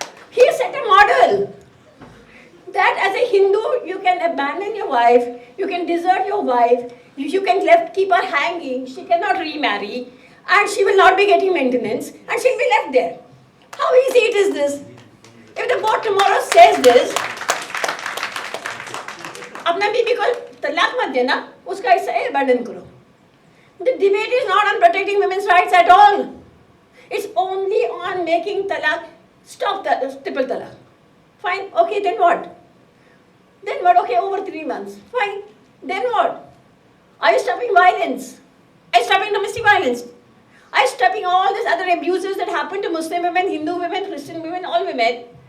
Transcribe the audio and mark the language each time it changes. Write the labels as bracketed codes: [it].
[en] He set a model that as a Hindu, you can abandon your wife, you can desert your wife, you can keep her hanging, she cannot remarry, and she will not be getting maintenance, and she'll be left there. How easy it is this? If the court tomorrow says this, [hi] अपना बीबी को तलाक मत देना, उसका हिस्सा abandon करो. [en] The debate is not on protecting women's rights at all. It's only on making talaq, stop the triple talaq. Fine, okay, then what? Then what? Okay, over 3 months. Fine, then what? Are you stopping violence? Are you stopping domestic violence? Are you stopping all these other abuses that happen to Muslim women, Hindu women, Christian women, all women?